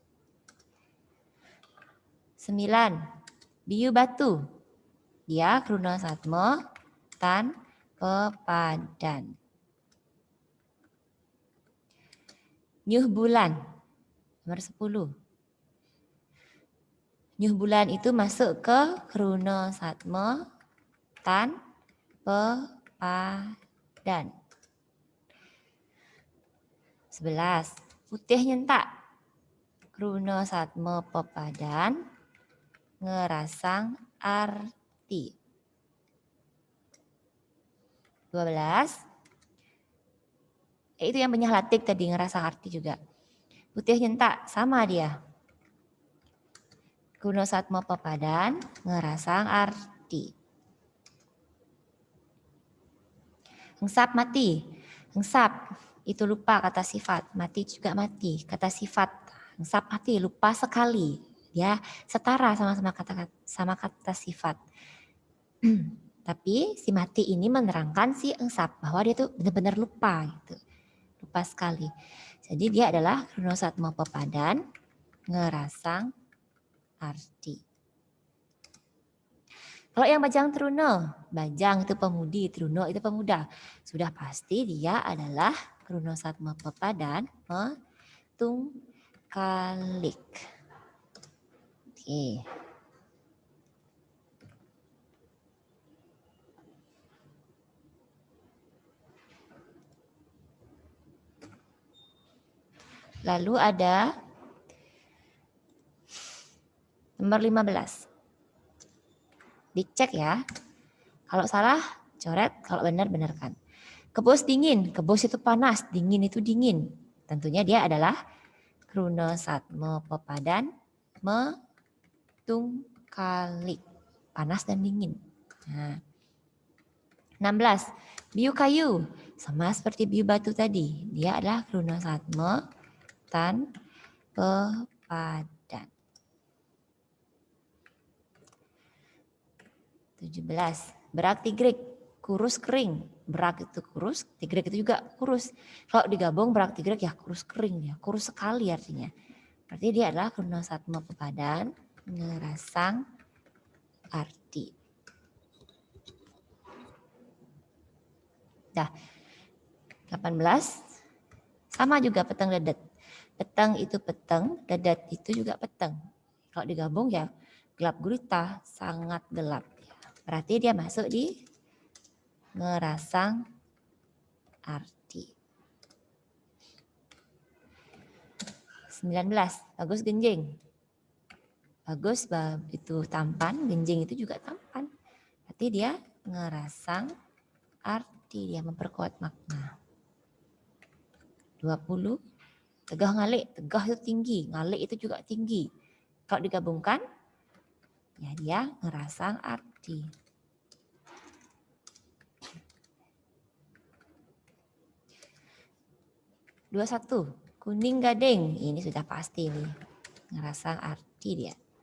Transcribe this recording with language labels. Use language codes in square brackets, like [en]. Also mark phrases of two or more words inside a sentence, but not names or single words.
[id] 9, [ban] biu batu. Dia kruna satmo tan pepadan. Nyuh bulan. [id] Nomor 10. [ban] Nyuh bulan [id] itu masuk ke [ban] kruna satmo tan pepadan. 11, putih nyentak. Kruna satmo pepadan ngerasang arti. [id] 12, itu yang penyahalatik tadi [ban] ngerasang arti [id] juga. [ban] Putih nyentak [id] sama dia. [ban] Kruna satmo pepadan ngerasang arti. Hengsap mati. [id] Hengsap itu lupa kata sifat. Mati juga mati. Kata sifat. [ban] Hengsap mati [id] lupa sekali. Ya, setara sama kata sifat. Tapi si mati ini menerangkan si hengsap bahwa dia tuh benar-benar lupa gitu. Lupa sekali. Jadi dia adalah [ban] kruna satmo pepadan ngerasang arti. [id] Kalau yang [ban] bajang truno, [id] bajang itu pemudi, truno itu pemuda. Sudah pasti dia adalah [ban] kruna satmo pepadan metung kalik. [id] Oke. Lalu ada nomor 15. Dicek ya. Kalau salah, coret. Kalau benar, benarkan. [ban] Kebos dingin. [id] Kebos itu panas. Dingin itu dingin. Tentunya dia adalah [ban] kruna satmo pepadan metung kalik. [id] Panas dan dingin. Nah. 16. [ban] Biu kayu. [id] Sama seperti [ban] biu batu [id] tadi. Dia adalah [ban] kruna satmo Hutan pepadan. [id] 17. [ban] Berak tigrik, [id] kurus kering. Berak itu kurus, tigrik itu juga kurus. Kalau digabung [ban] berak tigrik [id] ya kurus kering ya, kurus sekali artinya. Berarti dia adalah [ban] Krunasatma pepadan, ngerasang arti. [id] Dah. 18. Sama juga [ban] peteng dedet. [id] Peteng itu peteng, dedet itu juga peteng. Kalau digabung ya gelap gulita, sangat gelap. Berarti dia masuk di [ban] ngerasang arti. [id] 19. [ban] Bagus genjing. [id] Bagus itu tampan, genjing itu juga tampan. Berarti dia [ban] ngerasang arti, [id] dia memperkuat makna. 20. [ban] Tegah ngalik, [id] tegah itu tinggi, ngalik itu juga tinggi. Kalau digabungkan, ya dia [ban] ngerasang arti. [id] 21. Kuning gading, ini sudah pasti nih, [ban] ngerasang arti [id] dia.